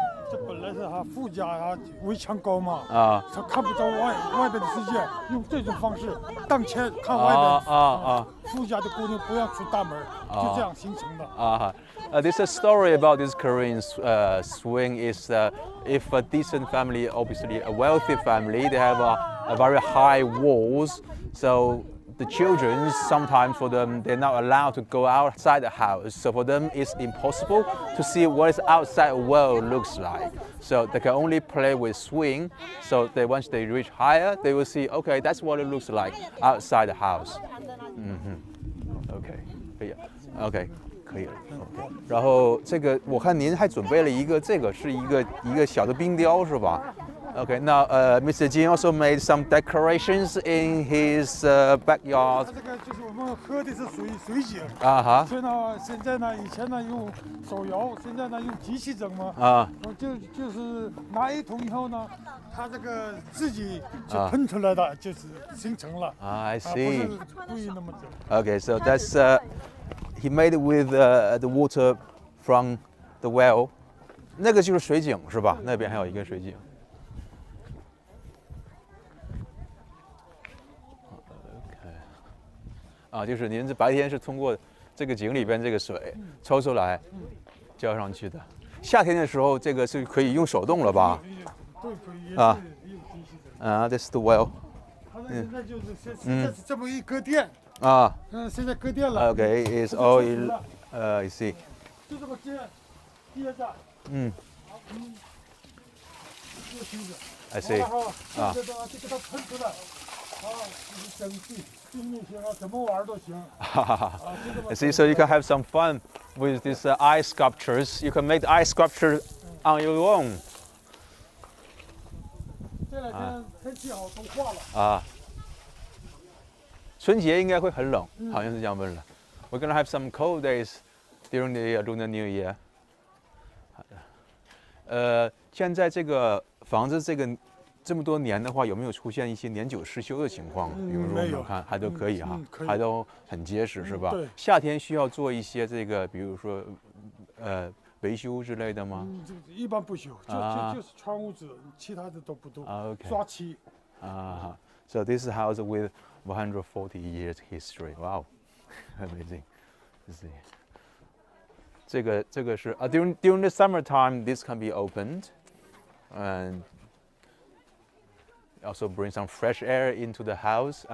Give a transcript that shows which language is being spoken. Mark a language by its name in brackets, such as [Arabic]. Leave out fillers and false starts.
[Chinese] 这本来是富家围墙高嘛，他看不着外边的世界，用这种方式当前看外边。富家的姑娘不要出大门，就这样形成的。 [English] There's a story about this Korean swing. Is if a decent family, obviously a wealthy family, they have a very high walls, so the children sometimes for them they're not allowed to go outside the house. So for them it's impossible to see what is outside world looks like. So they can only play with swing. So once they reach higher, they will see okay, that's what it looks like outside the house. [Chinese] OK， 可以 ，OK。可以了 ，OK。然后这个我看您还准备了一个，这个是一个小的冰雕是吧 ？OK， 那Mr. [English] Jin also made some decorations in his backyard。 [Chinese] 这个就是我们喝的是水井所以呢，现在呢，以前呢用手摇，现在呢用机器整嘛。就是拿一桶以后呢，它这个自己就喷出来的，就是形成了。 [English] I see。 [Chinese] 不是故意那么整。 [English] Okay, so that's he made it with the water from the well. [Chinese] 那个就是水井是吧？那边还有一个水井。 OK， 就是您这白天是通过这个井里边这个水抽出来浇上去的。夏天的时候，这个是可以用手动了吧？对，可以。 [English] This is the well. [Chinese] 它现在就是现在是这么一个电。现在搁电了。 [English] Okay, it's all I see. [Chinese] 就这么接着。 [English] I see. [Chinese] 就给它喷出来。蒸汽、冰也行怎么玩都行。 [English] I see. So you can have some fun with these ice sculptures. You can make the ice sculpture on your own. [Chinese] 这两天天气好，都化了。春节应该会很冷，好像是这样问了。 [English] We're gonna have some cold days during the Lunar New Year. [Chinese] 现在这个房子这么多年的话，有没有出现一些年久失修的情况？比如说我们看还都可以哈，还都很结实是吧？对。夏天需要做一些这个，比如说维修之类的吗？一般不修，就是窗户纸，其他的都不动。 [English] OK。 [Chinese] 刷漆。 [English] So this is a house with 140 years history. Wow, amazing. See. [Chinese] 这个是 [English] during the summertime this can be opened and also bring some fresh air into the house.